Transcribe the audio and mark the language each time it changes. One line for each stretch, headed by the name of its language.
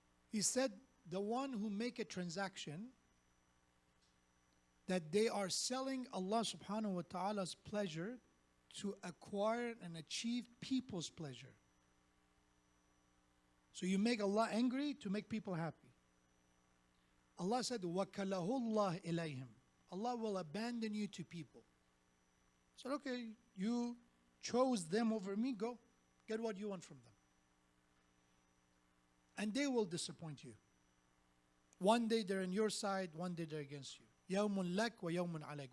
English: He said, the one who make a transaction that they are selling Allah subhanahu wa ta'ala's pleasure to acquire and achieve people's pleasure. So you make Allah angry to make people happy. Allah said,
Arabic: وَكَلَهُ اللَّهِ إِلَيْهِمْ.
English: Allah will abandon you to people. So okay, you chose them over me, go. Get what you want from them. And they will disappoint you. One day they're on your side, one day they're against you.
Arabic: يَوْمٌ لَكْ وَيَوْمٌ عَلَيْكَ.